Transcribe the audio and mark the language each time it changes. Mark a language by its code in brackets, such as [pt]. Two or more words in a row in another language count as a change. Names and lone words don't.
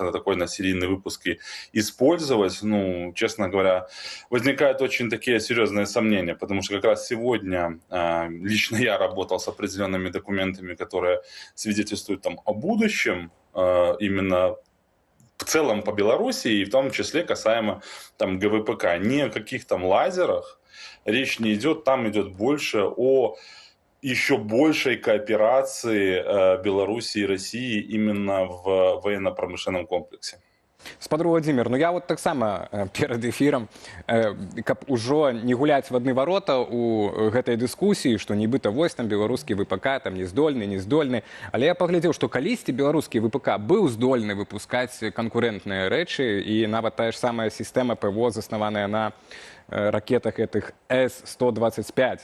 [ru] на такой на серийный выпуск и использовать, ну, честно говоря, возникают очень такие серьезные сомнения, потому что как раз сегодня лично я работал с определенными документами, которые свидетельствуют там о будущем, именно в целом по Беларуси, и в том числе касаемо там ГВПК. Ни о каких там лазерах речь не идет, там идет больше о еще большей кооперации Беларуси и России именно в военно-промышленном комплексе. [be] Спадар Владимир, ну я таксама перад эфірам, каб ужо не гуляць в адны варота у гэтай дыскусіі, што нібыта вось там беларускі ВПК там не здольны, але я паглядзеў, што калісьці беларускі ВПК быў здольны выпускаць канкурэнтныя рэчы, і нават тая ж самая сістэма ПВО, заснаваная на ракетах этих С-125.